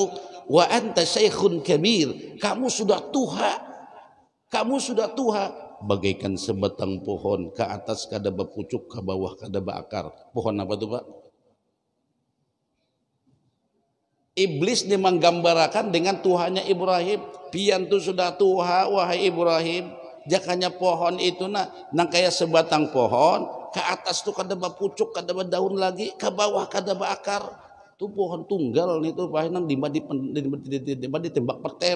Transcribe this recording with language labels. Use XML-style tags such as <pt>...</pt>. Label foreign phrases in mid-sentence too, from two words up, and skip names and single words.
<ar>Wa anta syaikhun kabir,</ar> <id>kamu sudah tua. Bagaikan sebatang pohon, ke atas</id> <bjn>kada berpucuk,</bjn> <id>ke bawah</id> <bjn>kada berakar.</bjn> <id>Pohon apa tuh Pak? Iblis dia menggambarkan dengan Tuhannya Ibrahim.</id> <bjn>Pian tu sudah tua, wahai Ibrahim. Jakanya pohon itu nang kayak sebatang pohon.</bjn> <id>Ke atas tuh</id> <bjn>kada berpucuk, kada berdaun</bjn> <id>lagi, ke bawah</id> <bjn>kada berakar.</bjn> <id>Tuh pohon tunggal nih tuh Pak, nang ditembak petir.</id>